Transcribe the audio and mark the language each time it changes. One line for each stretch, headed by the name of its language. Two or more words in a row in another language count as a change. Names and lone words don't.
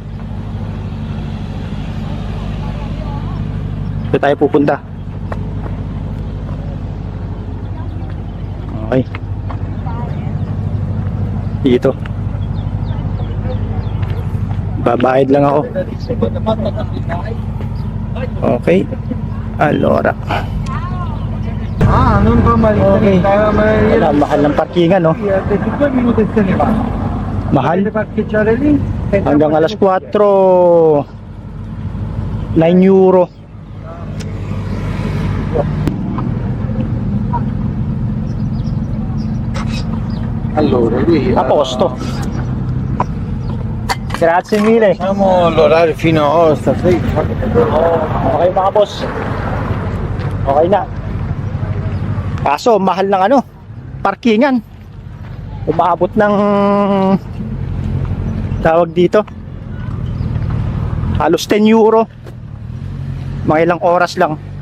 Filipino: Dito tayo pupunta. Okay. Dito. Babayad lang ako.
Italian: Okay. Allora. Non fa male,
Filipino: Okay. Wala, mahal ng parkingan, no?
Italian: 2 minuti se ne va.
Filipino: Mahal.
Italian: Deve parcheggiare lì.
Filipino: Hanggang alas 4, 9 euro.
Italian: Allora, lì A posto. Grazie mille. facciamo l'orario fino a Osta, sì.
Filipino: Okay mga boss. Okay na. Kaso mahal ng ano, parkingan. Umaabot ng tawag dito. Halos 10 euro. Mga ilang oras lang.